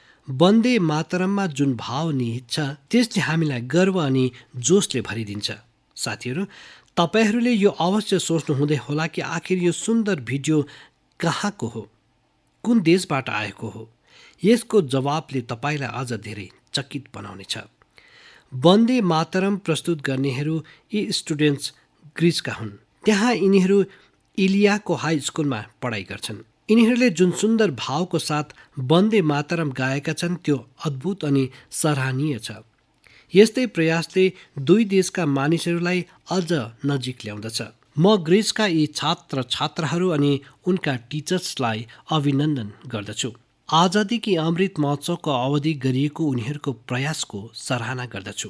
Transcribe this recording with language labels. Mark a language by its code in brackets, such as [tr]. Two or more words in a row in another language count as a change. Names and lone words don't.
[ne] वन्दे मातरममा जुन भाव निहित छ त्यसले हामीलाई गर्व अनि जोसले भरिदिन्छ। साथीहरू, तपाईहरूले यो अवश्य सोच्नु हुँदै होला कि आखिर यो सुन्दर भिडियो कहाँको हो, कुन देशबाट आएको हो। यसको जवाबले तपाईँलाई अझ धेरै चकित बनाउनेछ। वन्दे मातरम प्रस्तुत गर्नेहरू यी स्टुडेन्ट्स ग्रिसका हुन्। त्यहाँ यिनीहरू इलियाको हाई स्कुलमा पढाइ गर्छन्। यिनीहरूले जुन सुन्दर भावको साथ वन्दे मातरम गाएका छन् त्यो अद्भुत अनि सराहनीय छ। यस्तै प्रयासले दुई देशका मानिसहरूलाई अझ नजिक ल्याउँदछ। म ग्रिसका यी छात्र छात्राहरू अनि उनका टिचर्सलाई अभिनन्दन गर्दछु। आजादी कि अमृत महोत्सवको अवधि गरिएको उनीहरूको प्रयासको सराहना गर्दछु।